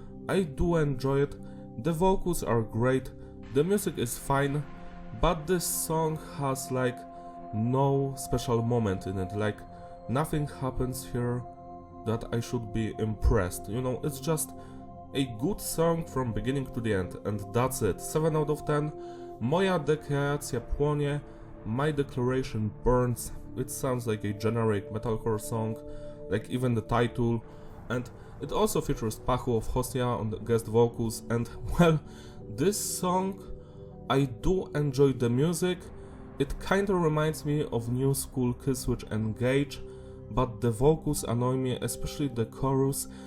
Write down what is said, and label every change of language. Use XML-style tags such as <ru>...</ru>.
<en>I do enjoy it, the vocals are great, the music is fine, but this song has like no special moment in it, like nothing happens here that I should be impressed, you know, it's just a good song from beginning to the end, and that's it. 7 out of 10.</en> <pl>Moja dekreacja płonie, my declaration burns.</pl> <en>It sounds like a generic metalcore song, like even the title, and it also features Pachu of Hostia on the guest vocals, and well, this song, I do enjoy the music. It kinda reminds me of new school Killswitch Engage, but the vocals annoy me, especially the chorus.</en>